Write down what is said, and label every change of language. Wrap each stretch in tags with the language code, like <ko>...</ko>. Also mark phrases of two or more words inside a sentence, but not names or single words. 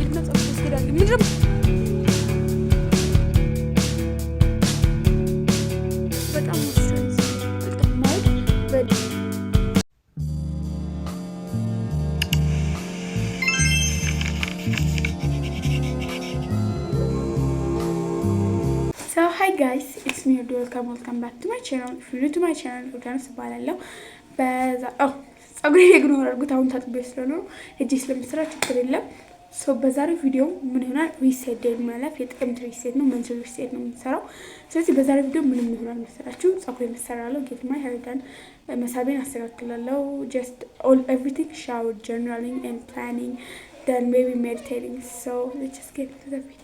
<am>ይሄድና ጸጉር ይሄዳል ምንድነው በጣም ወስደን ማለት</am> <en>So hi guys, it's me welcome back to my channel. If you're new to my channel, you can subscribe.</en> <am>ጸጉሬ ኢግኖር አድርጉት አሁን ታጥቤ ስለሆነ እጄ ስለምሰራ ችግር የለም። ሶ በዛሬው ቪዲዮ ምን ይሆናል</am> <en>reset day</en> <am>ማለት የጥቅምት ሪሴት ነው መንዝል ሪሴት ነው የምንሰራው። ስለዚህ በዛሬው ቪዲዮ ምን ይሆናል መሰላችሁ ጸጉሬን እሰራለሁ</am> <en>get my hair done</en> <am>መሳቤን አስተካክላለሁ</am> <en>just all everything shower journaling and planning then maybe meditating. So let's just get into the video.</en>